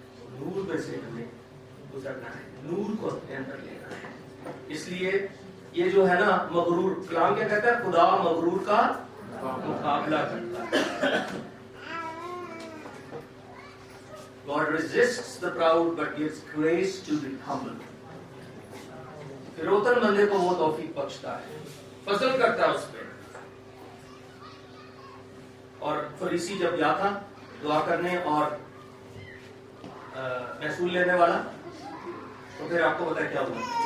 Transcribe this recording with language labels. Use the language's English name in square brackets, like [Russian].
[Urdu] نور میں سے ہمیں گزرنا ہے, نور کو اپنے اندر لینا ہے. اس لیے یہ جو ہے نا مغرور, کلام کیا کہتا ہے, خدا مغرور کا مقابلہ کرتا ہے. [English] God resists the proud but gives grace to the humble. [Urdu] فروتن بندے کو وہ توفیق بخشتا ہے, فضل کرتا ہے اس پہ. اور فریسی جب گیا تھا دعا کرنے اور محصول لینے والا, تو پھر آپ کو پتا ہے کیا ہوا.